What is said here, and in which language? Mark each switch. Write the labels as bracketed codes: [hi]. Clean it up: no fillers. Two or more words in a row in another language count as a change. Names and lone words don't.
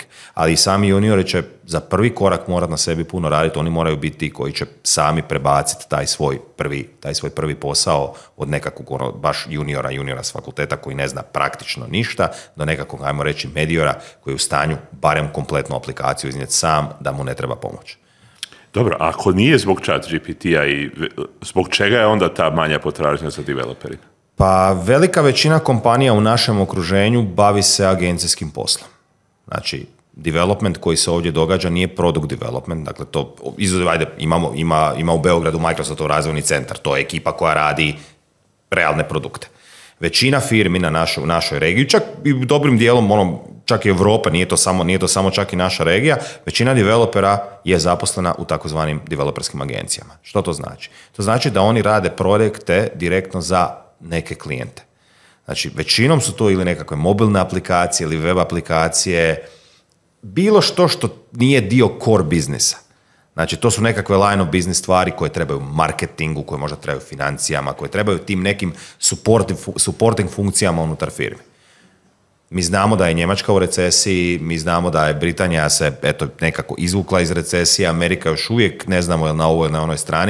[hr] Ali i sami juniori će za prvi korak morat na sebi puno raditi, oni moraju biti ti koji će sami prebaciti taj svoj prvi posao od nekakvog baš juniora s fakulteta koji ne zna praktično ništa, do nekakvog, ajmo reći, mediora koji je u stanju barem kompletnu aplikaciju iznijeti sam da mu ne treba pomoć. Dobro, ako nije zbog ChatGPT-a i zbog čega je onda ta manja potražnja za developerima? Pa velika većina kompanija u našem okruženju bavi se agencijskim poslom. Znači, development koji se ovdje događa nije [en] product development, [hr] dakle to, ajde, ima u Beogradu Microsoftov razvojni centar, to je ekipa koja radi realne produkte. Većina firmi na našoj regiji, čak i dobrim dijelom, čak i Evropa, nije to samo čak i naša regija, većina developera je zaposlena u takozvanim developerskim agencijama. Što to znači? To znači da oni rade projekte direktno za neke klijente. Znači, većinom su to ili nekakve mobilne aplikacije ili web aplikacije, bilo što nije dio core biznisa. Znači, to su nekakve [en] line of business [hr] stvari koje trebaju marketingu, koje možda trebaju financijama, koje trebaju tim nekim supporting funkcijama unutar firmi. Mi znamo da je Njemačka u recesiji, mi znamo da je Britanija se nekako izvukla iz recesije, Amerika još uvijek ne znamo je li na ovoj ili na onoj strani.